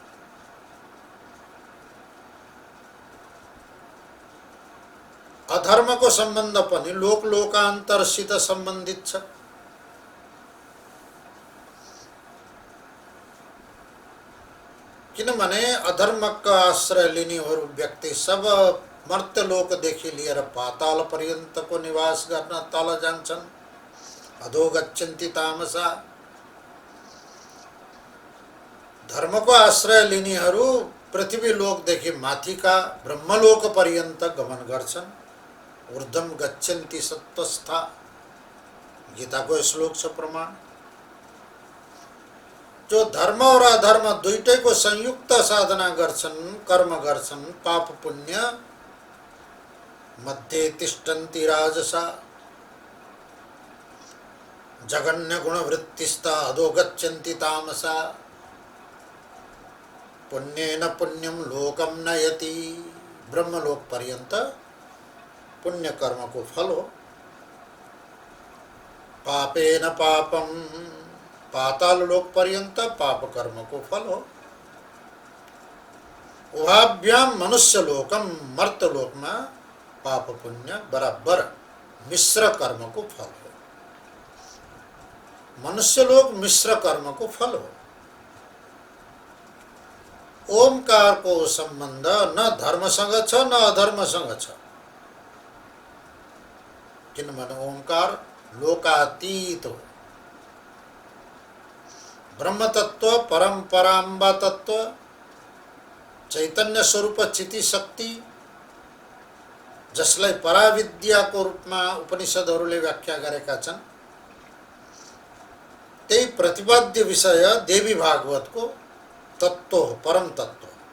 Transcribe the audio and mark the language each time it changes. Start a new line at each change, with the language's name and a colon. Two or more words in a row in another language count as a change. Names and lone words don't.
Nepali: अधर्मको सम्बन्ध पनि लोकान्तरसित सम्बन्धित छ। किनभने अधर्मका आश्रय लिनेहरू व्यक्ति सब मर्त्यलोकदेखि लिएर पाताल पर्यन्तको निवास गर्न तल जान्छन्।
Sanskrit: अधो गच्छन्ति तामसा।
Nepali: धर्मको आश्रय लिनेहरू पृथ्वी लोकदेखि माथिका ब्रह्मलोक पर्यन्त गमन गर्छन्।
Sanskrit: ऊर्ध्वं गच्छन्ति सत्त्वस्था,
Nepali: गीताको श्लोक छ प्रमाण। जो धर्म और अधर्म दुईटैको संयुक्त साधना गर्छन्, कर्म गर्छन्, पाप पुण्य
Sanskrit: मध्ये तिष्ठन्ति राजसा, जगन्य गुणवृत्तिस्ता अधो गच्छन्ति तामसा, पुण्येन पुण्यम लोकम नयति।
Nepali: ब्रह्मलोक पर्यंत पुण्य कर्म को फल हो।
Sanskrit: पापेन पापम,
Nepali: पाताल लोक पर्यंत पाप कर्म को फल हो।
Sanskrit: उहाभ्याम मनुष्य लोकम,
Nepali: मर्त लोक में पाप पुण्य बराबर मिश्र कर्म को फल हो। मनुष्य लोक मिश्र कर्म को फल हो। ओमकार को संबंध न धर्मसँग छ न अधर्मसँग छ। किनभने ओमकार लोकातीत हो। ब्रह्म तत्व, परम्पराम्बा तत्व, चैतन्य स्वरूप चिति शक्ति, जसलाई पराविद्याको रूपमा उपनिषदहरूले व्याख्या गरेका छन्, त्यही प्रतिपाद्य विषय देवी भागवतको तत्व हो, परम तत्व।